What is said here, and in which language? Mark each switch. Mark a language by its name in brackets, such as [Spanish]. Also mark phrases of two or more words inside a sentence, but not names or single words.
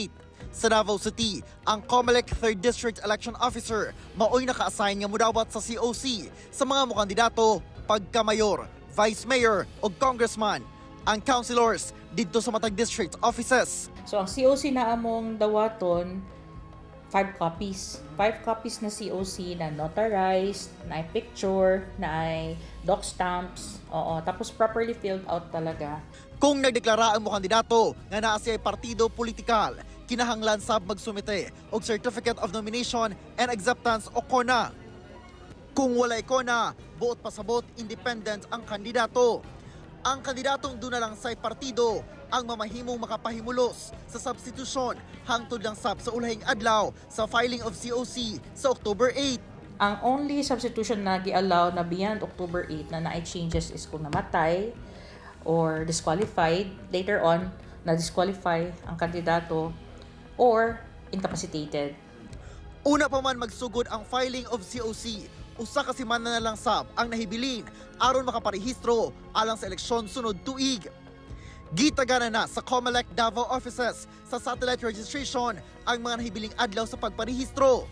[Cebuano] Sa Davao City, ang COMELEC 3rd District Election Officer maoy naka-assign nga mudawat sa COC sa mga mo kandidato pagka-mayor, vice mayor o congressman. Ang councilors dito sa matag district offices. So ang COC na among dawaton 5 copies. [English] 5 copies [Cebuano] na COC na notarized, na ay picture, na ay [English] doc stamps. [Cebuano] Oo, tapos [English] properly filled out [Cebuano] talaga. Kung nagdeklara ang mo kandidato nga naa siya partido politikal, kinahanglan sab magsumite og Certificate of Nomination and Acceptance o CONA. Kung walay CONA, buot pasabot independent ang kandidato. Ang kandidatong doon na lang sa partido ang mamahimong makapahimulos sa substitution hangtod lang sab sa ulahing adlaw sa [English] filing of COC [Cebuano] sa October 8. Ang [English] only substitution [Cebuano] na gi-allow na beyond October 8 na na-ay changes is kung namatay or disqualified, [English] later on [Cebuano] na-disqualify ang kandidato or incapacitated. Una pa man magsugod ang [English] filing of COC, [Cebuano] usa ka semana na lang sab ang nahibilin aron makaparehistro alang sa eleksyon sunod tuig. Gitagana na sa COMELEC Davao offices sa [English] satellite registration [Cebuano] ang mga nahibiling adlaw sa pagparehistro.